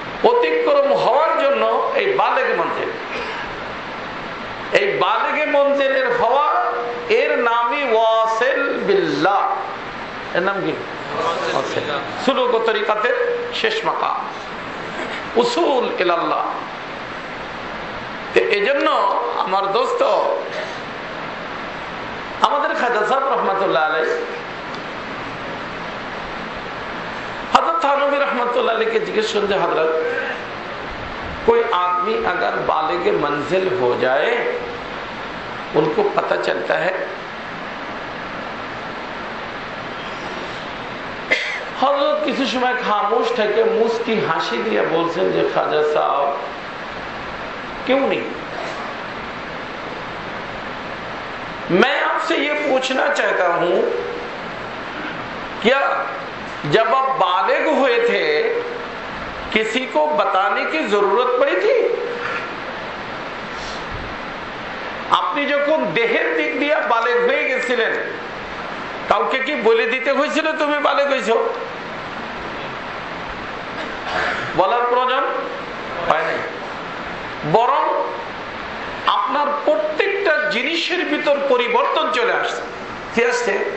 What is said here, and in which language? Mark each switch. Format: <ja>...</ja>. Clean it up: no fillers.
<bn>অতিক্রম হওয়ার জন্য এই বালেগে মঞ্জিল, এই বালেগে মঞ্জিলের হওয়া, এর নামই ওয়াসিল বিল্লাহ। এর নাম কি? সুলুক ও তরিকাতের শেষ মাকাম, উসুল ইলাল্লাহ। এজন্য আমার দোস্ত, আমাদের খাজা সাহেব রহমতুল্লাহ আলাইহি,</bn> <hi>हज़रत थानवी रहमतुल्लाह अलैह के जिक्र सुनते, हजरत कोई आदमी अगर बालिगे मंजिल हो जाए, उनको पता चलता है, हजरत किसी समय खामोश थे, मुस्की हासी दिया, बोलते हैं खाजा साहब क्यों नहीं? मैं आपसे ये पूछना चाहता हूं, क्या जब आप बालिग हुए थे किसी को बताने की जरूरत पड़ी थी?</hi> <bn>আপনি যখন দেহের দিক দিয়ে বালেগ হয়ে গেছিলেন, কাউকে কি বলে দিতে হয়েছিল তুমি বালেগ হয়েছো? বলার প্রয়োজন হয় নাই। বরং আপনার প্রত্যেকটা জিনিসের ভিতর পরিবর্তন চলে আসছে। কি আসছে?</bn>